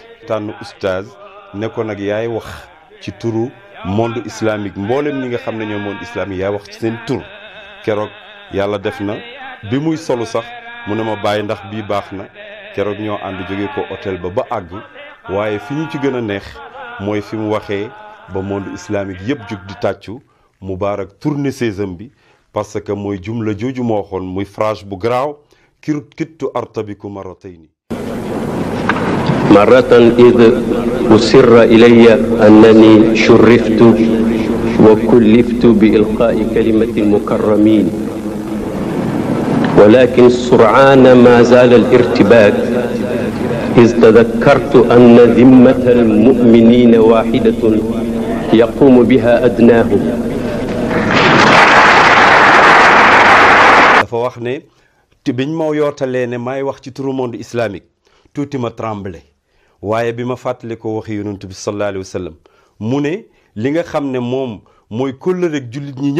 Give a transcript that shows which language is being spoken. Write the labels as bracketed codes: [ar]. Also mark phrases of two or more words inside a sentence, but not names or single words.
[wo] tànn oustaz ne ko nag yaay wax ci turu [fr] monde islamique [wo] mboolem ñi nga xam ne ñoo [fr] monde islamique [wo] yaay wax ci seen tur keroog yàlla def na bi muy solu sax mu ne ma bàyyi ndax bii baax na keroog ñoo ànd jóge ko hôtel ba àgg waaye fi ñu ci gën a neex mooy fi mu waxee ba [fr] monde islamique [wo] yëpp jug di tàccu Moubarak tourné sésam bi [fr] parce que [wo] mooy jumla jooju moo waxoon muy phrase bu garaaw kittu [ar] أرتبك مرتين مرة إذ أسر إلي أنني شرفت وكلفت بإلقاء كلمة المكرمين ولكن سرعان ما زال الارتباك إذ تذكرت أن ذمة المؤمنين واحدة يقوم بها أدناهم. [wo] dafa wax ne te biñ ma yootalee ne maay wax ci turu [fr] monde islamique [wo] tuuti ma tremblé waaye bi ma fàttali ko waxi yonent bi [ar] صلى الله عليه وسلم [wo] mu ne li nga xam ne moom mooy kóllëreeg jullit ñi